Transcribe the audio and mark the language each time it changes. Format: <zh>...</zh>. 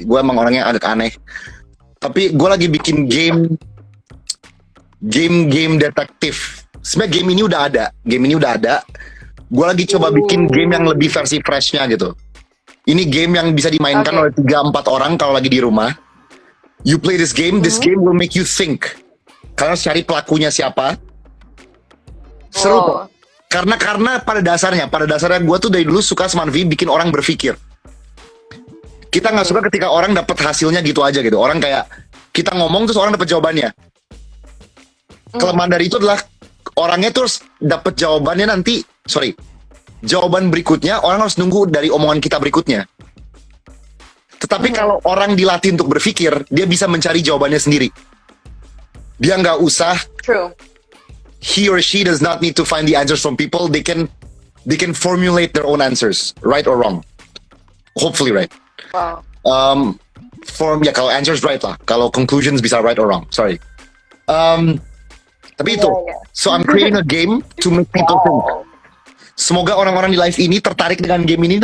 <id>Gue emang orangnya agak aneh. Tapi gue lagi bikin game detektif. Sebenarnya game ini udah ada. Gue lagi coba bikin game yang lebih versi freshnya gitu. Ini game yang bisa dimainkan oleh 3-4 orang kalau lagi di rumah.</id> <en>You play this game will make you think.</en> <id>Kalian harus cari pelakunya siapa. Seru kok. Karena pada dasarnya gue tuh dari dulu suka Smart V bikin orang berpikir. Kita nggak suka ketika orang dapat hasilnya gitu aja gitu. Orang kayak kita ngomong terus orang dapat jawabannya. Kelemahan dari itu adalah orangnya terus dapat jawaban berikutnya orang harus nunggu dari omongan kita berikutnya. Tetapi kalau orang dilatih untuk berpikir, dia bisa mencari jawabannya sendiri. Dia nggak usah.</id> <en>True. He or she does not need to find the answers from people. They can formulate their own answers, right or wrong. Hopefully right. Wow.</en> <id>Kalau</id> <en>answers right</en> <id>lah. Kalau</id> <en>conclusions</en> <id>bisa</id> <en>right or wrong. Sorry.</en> <id>Tapi itu.</id> <en>So I'm creating a game to make people think.</en> <id>Semoga orang-orang di live ini tertarik dengan game ini.</id>